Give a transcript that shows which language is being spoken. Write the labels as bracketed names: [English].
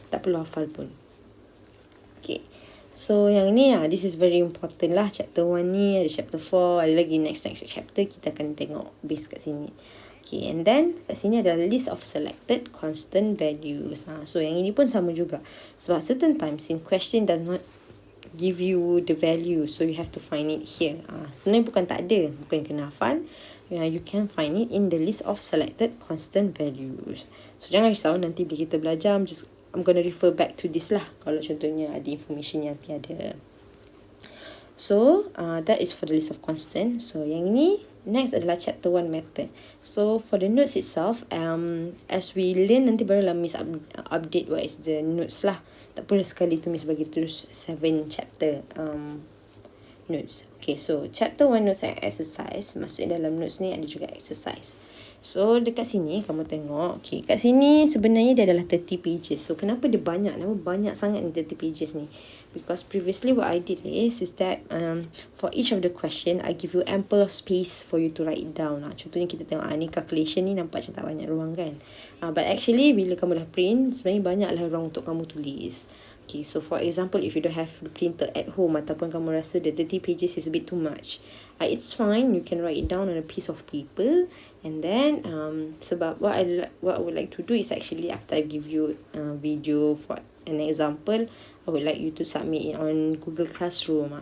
[Malay] Tak perlu hafal pun. Okay. So yang ni [English] this is very important [Malay] lah. Chapter 1 ni, ada chapter 4, ada lagi next chapter kita akan tengok base kat sini. [English] Okay, and then [Malay] kat sini ada [English] list of selected constant values. [Malay] So yang ini pun sama juga. Sebab [English] certain times in question does not give you the value, so you have to find it here. [Malay] Sebenarnya bukan tak ada, bukan kena hafal. [English] You can find it in the list of selected constant values. [Malay] So jangan risau, nanti bila kita belajar, [English] I'm gonna refer back to this [Malay] lah. Kalau contohnya ada information yang tiada. [English] So that is for the list of constant. [Malay] So yang ini next adalah chapter 1 method. [English] So for the notes itself, as we learn [Malay] nanti barulah Miss update [English] what is the notes lah. [Malay] Tak perlu sekali tu Miss bagi terus 7 chapter notes. [English] Okay, so chapter 1 notes and exercise. [Malay] Maksudnya dalam notes ni ada juga exercise. So dekat sini kamu tengok, okay, kat sini sebenarnya dia adalah 30 pages. So kenapa dia banyak? Kenapa banyak sangat ni 30 pages ni? [English] Because previously what I did is that for each of the question I give you ample space for you to write it down. [Malay] Contohnya kita tengok ni calculation ni nampak macam tak banyak ruang kan. [English] But actually [Malay] bila kamu dah print, sebenarnya banyaklah ruang untuk kamu tulis. [English] Okay, so for example, if you don't have the printer at home [Malay] ataupun kamu rasa [English] the 30 pages is a bit too much, it's fine. You can write it down on a piece of paper, and then [Malay] sebab [English] what I would like to do is actually after I give you a video for an example, I would like you to submit it on Google Classroom.